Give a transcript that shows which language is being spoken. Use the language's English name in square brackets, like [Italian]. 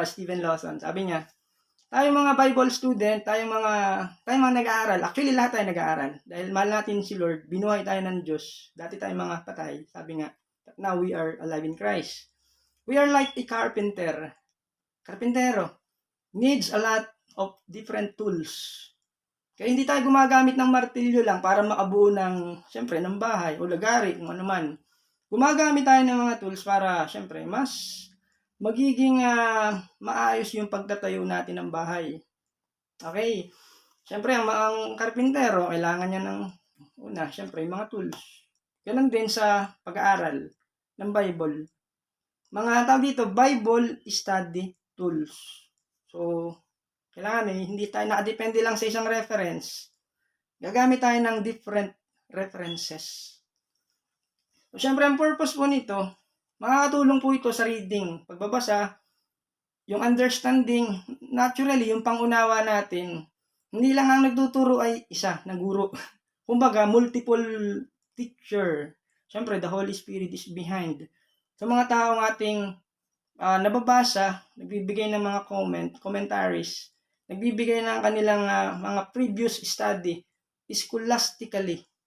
[Filipino] Steven Lawson, sabi niya, tayong mga Bible student, tayong mga nag-aaral, actually lahat tayo nag-aaral, dahil mahal natin si Lord, binuhay tayo ng Diyos, dati tayong mga patay, sabi nga, [English] now we are alive in Christ. We are like a carpentero, needs a lot of different tools. [Filipino] Kaya hindi tayo gumagamit ng martilyo lang para makabuo ng, siyempre, ng bahay o lagari, kung ano man. Gumagamit tayo ng mga tools para, siyempre, mas magiging maayos yung pagtatayo natin ng bahay. Okay? Siyempre, ang karpintero, kailangan niya ng, siyempre, mga tools. Ganun din sa pag-aaral ng Bible. Mga tawag dito, Bible study tools. So, kailangan hindi tayo nakadepende lang sa isang reference. Gagamit tayo ng different references. So, syempre, ang purpose po nito, makakatulong po ito sa reading, pagbabasa, yung understanding, naturally, yung pangunawa natin, hindi lang ang nagtuturo ay isa, na guro. Kumbaga, [English] multiple teacher. Syempre, the Holy Spirit is behind. [Filipino] Sa mga taong ating nababasa, nagbibigay ng mga commentaries, nagbibigay ng kanilang mga previous study, scholastically.